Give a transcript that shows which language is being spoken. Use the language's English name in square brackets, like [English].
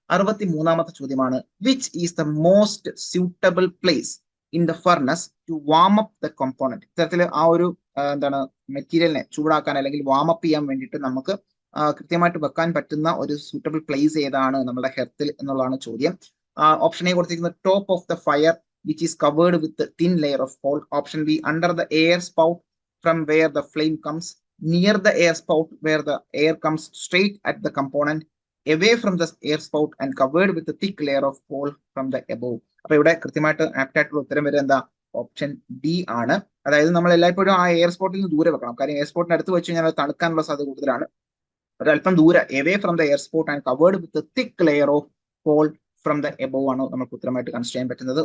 [Malayalam] 63ാമത്തെ ചോദ്യമാണ്: [English] Which is the most suitable place in the furnace to warm up the component? [Malayalam] ഇത്തരത്തിൽ ആ ഒരു എന്താണ് മെറ്റീരിയലിനെ ചൂടാക്കാൻ അല്ലെങ്കിൽ വാം അപ്പ് ചെയ്യാൻ വേണ്ടിയിട്ട് നമുക്ക് കൃത്യമായിട്ട് വെക്കാൻ പറ്റുന്ന ഒരു സൂട്ടബിൾ പ്ലേസ് ഏതാണ് നമ്മുടെ ഹെർത്തിൽ എന്നുള്ളതാണ് ചോദ്യം. [English] option A [Malayalam] കൊടുത്തിരിക്കുന്നത് [English] Top of the fire which is covered with a thin layer of coal. Option B under the air spout from where the flame comes, near the air spout where the air comes straight at the component, away from the air spout and covered with a thick layer of coal from the above. [Malayalam] അപ്പൊ ഇവിടെ കൃത്യമായിട്ട് apt ആയിട്ടുള്ള ഉത്തരം വരെ എന്താ? Option D ആണ്. അതായത് നമ്മൾ എല്ലായ്പ്പോഴും ആ എയർ സ്പോട്ടിൽ നിന്ന് ദൂരെ വെക്കണം. കാര്യം എയർ സ്പോട്ടിന് അടുത്ത് വെച്ച് കഴിഞ്ഞാൽ അത് തണുക്കാനുള്ള സാധ്യത കൂടുതലാണ്. ഒരല്പം ദൂരെ, [English] away from the air spout and covered with a thick layer of coal from the above [Malayalam] ആണ് നമുക്ക് ഉത്തരമായിട്ട് കൺസിഡർ ചെയ്യാൻ പറ്റുന്നത്.